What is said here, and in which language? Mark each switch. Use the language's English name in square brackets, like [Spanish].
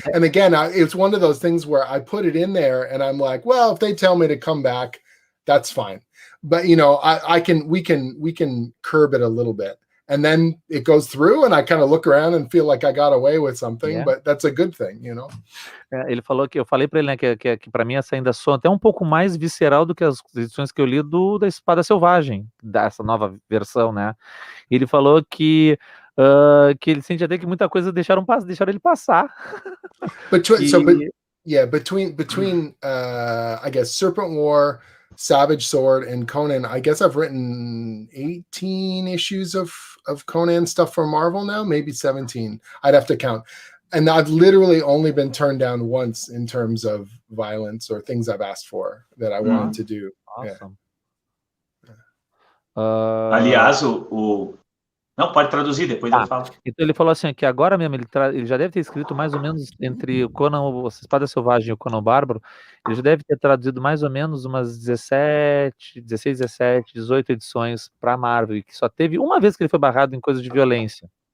[English] And again, it's one of those things where I put it in there, and I'm like, well, if they tell me to come back, that's fine. But you know, we can curb it a little bit. and then it goes through, and I kind of look around and feel like I got away with something, but that's a good thing, you know. [Portuguese] Ele falou que eu falei para ele, né, que para mim essa ainda soa até um pouco mais visceral do que as edições que eu li da Espada Selvagem, dessa nova versão, né? E ele falou que ele sente até que muita coisa deixaram ele passar. [English] Between I guess Serpent War, Savage Sword, and Conan, I guess I've written 18 issues of Conan stuff for Marvel now, maybe 17. I'd have to count. And I've literally only been turned down once in terms of violence or things I've asked for that I wanted to do. Awesome. [Portuguese] Aliás, Não, pode traduzir, depois eu falo. Então ele falou assim, que agora mesmo ele já deve ter escrito mais ou menos entre o Conan, a Espada Selvagem e o Conan Bárbaro, ele já deve ter traduzido mais ou menos umas 16, 17, 18 edições para a Marvel, e que só teve uma vez que ele foi barrado em coisa de violência.